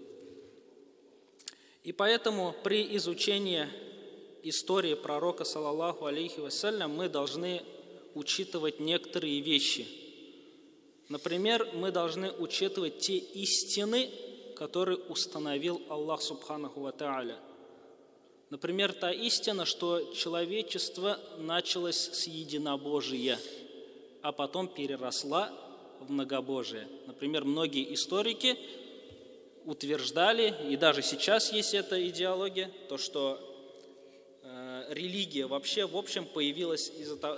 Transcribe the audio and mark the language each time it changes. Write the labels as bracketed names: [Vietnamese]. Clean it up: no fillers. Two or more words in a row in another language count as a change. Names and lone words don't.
[Russian] И поэтому при изучении истории пророка, [Arabic] صلى الله عليه وسلم, [Russian] мы должны учитывать некоторые вещи. Например, мы должны учитывать те истины, которые установил [Arabic] الله سبحانه وتعالى. [Russian] Например, та истина, что человечество началось с единобожия, а потом переросла в многобожие. Например, многие историки утверждали, и даже сейчас есть эта идеология, то, что религия вообще, в общем, появилась из-за того...